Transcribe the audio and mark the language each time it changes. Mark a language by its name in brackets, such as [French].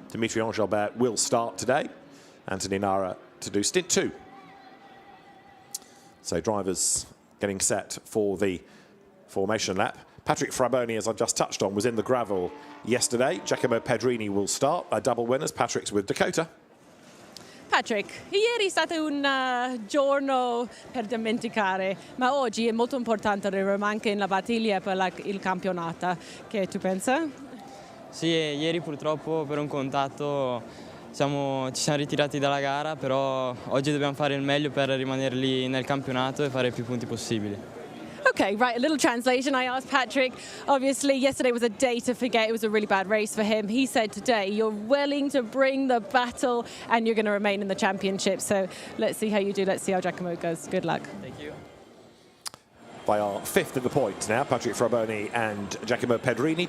[English] Dimitri Engelbert will start today. Anthony Nara to do stint 2. So drivers getting set for the formation lap. Patrick Fraboni, as I've just touched on, was in the gravel yesterday. Giacomo Pedrini will start. Double winners. Patrick's with Dakota. [Italian] Patrick, ieri è stato un giorno per dimenticare, ma oggi è molto importante arrivare anche in la battaglia per il campionato. Che tu pensa? Sì, ieri purtroppo per un contatto ci siamo ritirati dalla gara, però oggi dobbiamo fare il meglio per rimanere lì nel campionato e fare più punti possibili. [English] Okay, right, a little translation. I asked Patrick, obviously yesterday was a day to forget. It was a really bad race for him. He said today you're willing to bring the battle and you're going to remain in the championship. So let's see how you do. Let's see how Giacomo goes. Good luck. Thank you. They are fifth in the points now, Patrick Fraboni and Giacomo Pedrini.